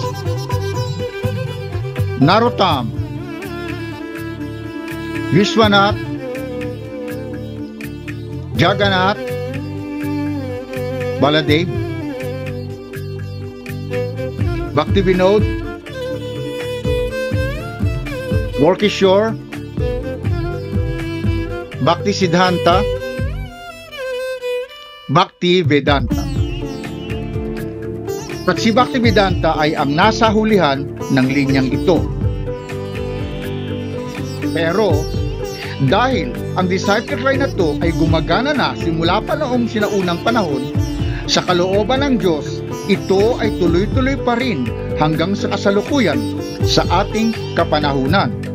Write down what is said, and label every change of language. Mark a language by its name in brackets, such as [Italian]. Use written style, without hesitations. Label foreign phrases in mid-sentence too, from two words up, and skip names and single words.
[Filipino] Narottam, Vishwanath, Jagannath, Baladev, Bhaktivinoda, Walkishore, Bhaktisiddhanta, Bhaktivedanta. At si Bhaktivedanta ay ang nasa hulihan ng linyang ito. Pero dahil ang [English] disciple line [Filipino] na ito ay gumagana na simula pa noong sinaunang panahon, sa kalooban ng Diyos, ito ay tuloy-tuloy pa rin hanggang sa kasalukuyan sa ating kapanahunan.